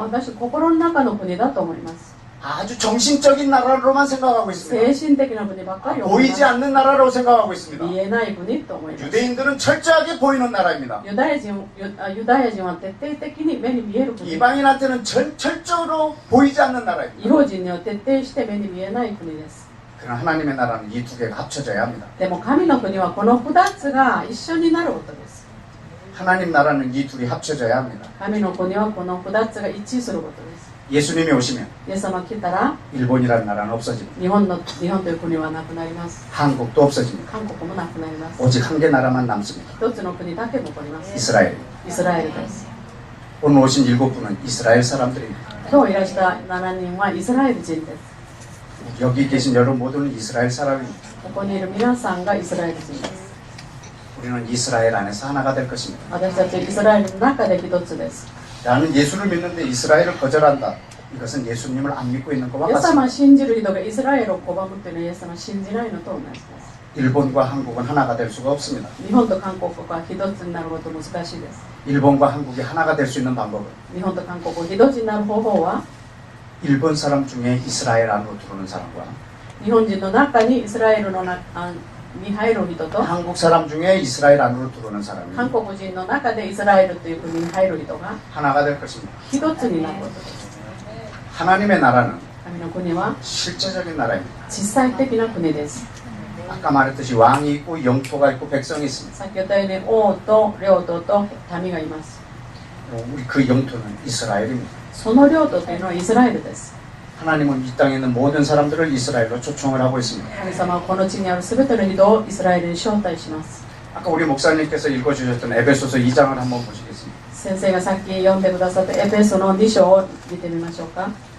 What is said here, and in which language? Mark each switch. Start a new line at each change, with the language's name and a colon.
Japanese: 私心の中の国だと思います。
Korean: 아주 정신적인 나라로만 생각하고
Japanese: 精
Korean: 있습니다.
Japanese: 神的な国ばっかり思いま
Korean: 보이지
Japanese: す。
Korean: 않는 나라로 생각하고 있습니다.
Japanese: 見えない国と思います。
Korean: 유대인들은 철저하게 보이는 나라입니다.
Japanese: ユダヤ人は徹底的に目に見える国。
Korean: 이방인한테는 철저로 보이지 않는 나라입니다.
Japanese: 異邦人には徹底して目に見えない国です。
Korean: 그러나 하나님의 나라는 이 두 개가 합쳐져야 합니다.
Japanese: でも神の国はこの2つが一緒になることです。
Korean: 하나님 나라는 이 둘이 합쳐져야 합니다.
Japanese: 神の国はこの2つが一致することです。
Korean: 예수님이 오시면
Japanese: イエス様来たら
Korean: 일본이라는 나라는 없어집니다.
Japanese: 日本という国はなくなります。
Korean: 한국도 없어집니다.
Japanese: 韓国もなくなります。
Korean: 오직 한 개 나라만 남습니다.
Japanese: 一つの国だけ残ります。
Korean: 이스라엘.
Japanese: イスラエルです。
Korean: 오늘 오신 7분은 이스라엘 사람들입니다.
Japanese: 今日いらした7人はイスラエル人です。
Korean: 여기 계신 여러분 모두는 이스라엘 사람입니다.
Japanese: ここにいる皆さんがイスラエル人です。
Korean: 우리는 이스라엘 안에서 하나가 될 것입니다.
Japanese: 私たちイスラエルの中で一つです。
Korean: 나는 예수를 믿는데 이스라엘을 거절한다. 이것은 예수님을 안 믿고 있는 것과
Japanese: イエス様
Korean: 같습니다.
Japanese: を信じる人がイスラエルを拒むというのはイエス様を信じないのと同じです。
Korean: 일본과 한국은 하나가 될 수가 없습니다.
Japanese: 日本と韓国が一つになること難しいです。
Korean: 일본과 한국이 하나가 될 수 있는 방법은
Japanese: 日本と韓国が一つになる方法は
Korean: 일본 사람 중에 이스라엘 안으로 들어오는 사람과
Japanese: 日本人の中にイスラエルの中に入る人と
Korean: 한국 사람 중에 이스라엘 안으로 들어오는 사람이
Japanese: 韓国人の中でイスラエルという国に入る人が
Korean: 하나가 될 것입니다.
Japanese: 一つになることです。
Korean: 하나님의 나라는
Japanese: 神の国は
Korean: 실제적인 나라입니다.
Japanese: 実際的な国です。
Korean: 아까 말했듯이 왕이 있고 영토가 있고 백성이 있습니다.
Japanese: 先ほど言ったように王と領土と民がいます。
Korean: 우리 그 영토는 이스라엘입니다.
Japanese: その領土というのはイスラエルです。
Korean: 하나님은 이 땅에 있는 모든 사람들을 이스라엘로 초청을 하고 있습니다.
Japanese: 神様はこの地にある全ての人をイスラエルに招待します。
Korean: 아까 우리 목사님께서 읽어주셨던 에베소서 2장을 한번 보시겠습니다.
Japanese: 先生がさっき読んでくださったエペソの2章を見てみましょうか。